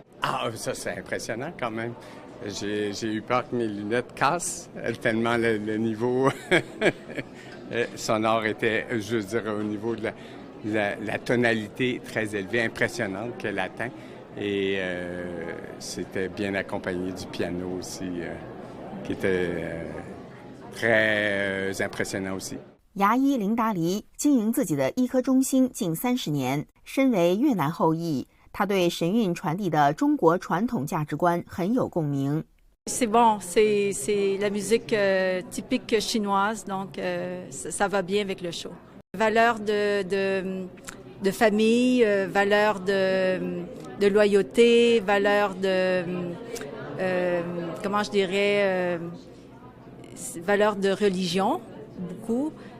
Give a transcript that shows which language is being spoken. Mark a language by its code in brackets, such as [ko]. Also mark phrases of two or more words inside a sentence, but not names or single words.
[fr] Ah, ça c'est impressionnant quand même. J'ai eu peur que mes lunettes cassent, tellement le niveau sonore était, je veux dire, au niveau de la tonalité très élevée, impressionnante qu'elle atteint. Et c'était bien accompagné du piano aussi, qui était très impressionnant aussi. [zh] 牙医林达黎经营自己的医科中心近30年，身为越南后裔，他对神韵传递的中国传统价值观很有共鸣。 [fr] C'est bon, c'est la musique typique chinoise, donc ça va bien avec le show. Valeurs de famille, valeurs de loyauté, valeurs comment je dirais, valeurs de religion, beaucoup.